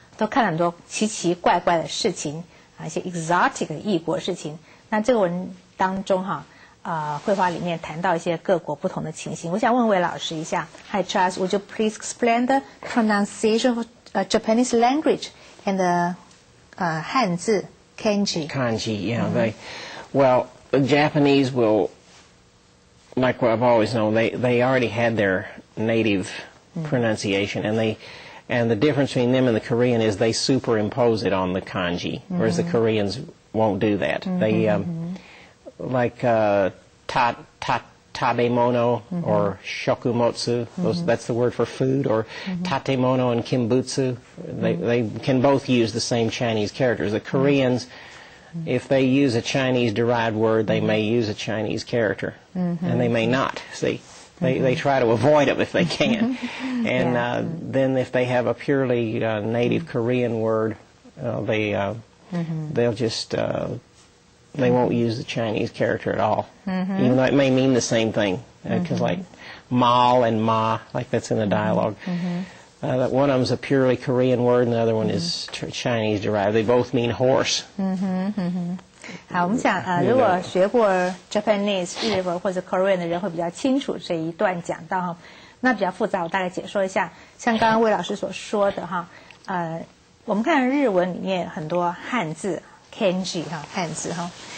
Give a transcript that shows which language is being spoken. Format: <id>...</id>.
<zh>都看了很多奇奇怪怪的事情啊，一些 exotic 的异国事情。那这个文当中绘画里面谈到一些各国不同的情形。我想问魏老师一下 ，</zh> <en>Hi Charles, would you please explain the pronunciation of Japanese language and the 汉字 kanji? Kanji, yeah. The Japanese will, like what I've always known, they already had their native pronunciation, and the difference between them and the Korean is they superimpose it on the kanji, whereas the Koreans won't do that. They like tademono or shokumotsu, that's the word for food, or tatemono and kimbutsu. They can both use the same Chinese characters. The Koreans, if they use a Chinese-derived word, they may use a Chinese character, and they may not. See, they try to avoid it if they can. And then if they have a purely native Korean word, they'll just they won't use the Chinese character at all, even though it may mean the same thing. Because like mal and ma, like that's in the dialogue. One of them's a purely Korean word, and the other one is Chinese-derived. They both mean horse.</en> <zh>好，我们想如果学过 Japanese 日文或者 Korean 的人会比较清楚这一段讲到哈。那比较复杂，我大概解说一下。像刚刚魏老师所说的哈，我们看日文里面很多汉字 kanji 哈，汉字哈。</zh>